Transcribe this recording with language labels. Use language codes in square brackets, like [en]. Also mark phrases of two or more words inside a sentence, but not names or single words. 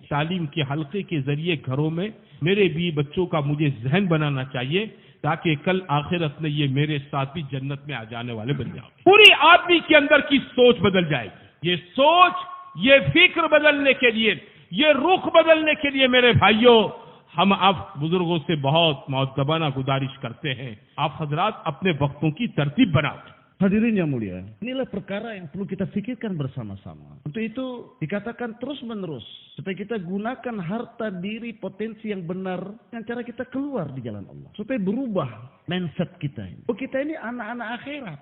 [ur] تعلیم کے حلقے کے ذریعے گھروں میں میرے بیوی بچوں کا مجھے ذہن بنانا چاہیے, تاکہ کل آخرت میں یہ میرے ساتھ بھی جنت میں آ جانے والے بن جاؤ. پوری آدمی کے اندر کی سوچ بدل جائے گی. یہ سوچ, یہ فکر بدلنے کے لیے, یہ رخ بدلنے کے لیے میرے بھائیوں, ہم آپ بزرگوں سے بہت مؤدبانہ گزارش کرتے ہیں, آپ حضرات اپنے وقتوں کی ترتیب بناؤ. [id] Hadirin yang mulia, inilah perkara yang perlu kita pikirkan bersama-sama. Untuk itu dikatakan terus-menerus supaya kita gunakan harta diri potensi yang benar dengan cara kita keluar di jalan Allah. Supaya berubah mindset kita ini. Oh, kita ini anak-anak akhirat.